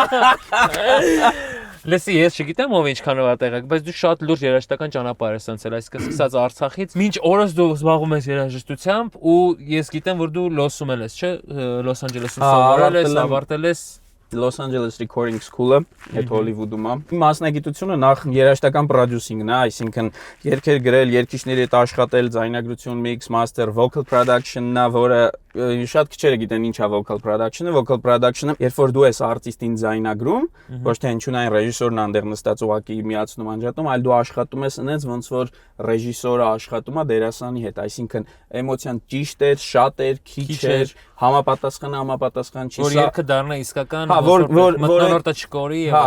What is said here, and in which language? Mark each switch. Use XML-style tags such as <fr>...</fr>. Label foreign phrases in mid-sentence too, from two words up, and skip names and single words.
<hy>Լսի, ես չգիտեմ ով ինչքանով է տեղակ, բայց դու շատ լուրջ երաժշտական ճանապարհ ես անցել, այսինքն սկսած Արցախից, մինչ օրս դու զբաղվում ես երաժշտությամբ ու ես գիտեմ որ դու Լոսում ես, չէ, Լոս Անջելեսում սովորել ես, ավարտել ես Los Angeles Recording School-ը, այդ Հոլիվուդում է։ Իմ մասնագիտությունը նախ երաժշտական պրոդյուսինգն է, այսինքն երգեր գրել, երգիչների հետ աշխատել, ձայնագրություն,</hy> <en>mix, master, vocal production-ն</en> <hy>է, որը շատ քչերը գիտեն ինչ է</hy> <en>vocal production-ը։ Vocal production-ը,</en> <hy>երբ որ դու ես արտիստին ձայնագրում, ոչ թե հնչյունային ռեժիսորն այնտեղ նստած ուղղակի միացնում անջատում, այլ դու աշխատում ես այնպես ոնց որ ռեժիսորը աշխատում է դերասանի հետ, այսինքն էմոցիան ճիշտ է, շատ է, քիչ է, համապատասխան չի։ Որ երգը դառնա իսկական, մտնոլորտը չկորի եւ</hy>